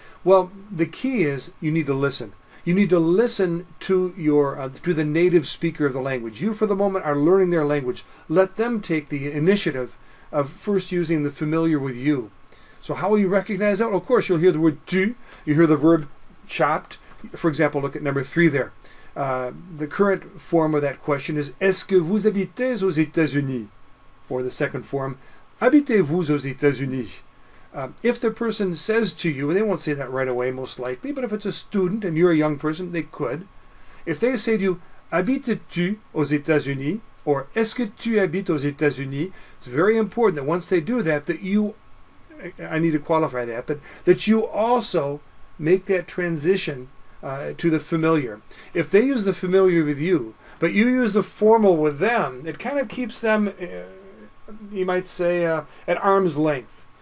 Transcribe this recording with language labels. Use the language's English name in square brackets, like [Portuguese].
[English] Well, the key is you need to listen. You need to listen to the native speaker of the language. You, for the moment, are learning their language. Let them take the initiative of first using the familiar with you. So how will you recognize that? Well, of course, you'll hear the word tu. You hear the verb chopped. For example, look at number 3 there. The current form of that question is [French] Est-ce que vous habitez aux États-Unis? [English] Or the second form, [French] Habitez-vous aux États-Unis? [English] If the person says to you, and they won't say that right away most likely, but if it's a student and you're a young person, they could. If they say to you, [French] Habites-tu aux États-Unis? [English] Or [French] Est-ce que tu habites aux États-Unis? [English] It's very important that once they do that, I need to qualify that, but that you also make that transition to the familiar. If they use the familiar with you, but you use the formal with them, it kind of keeps them, you might say, at arm's length.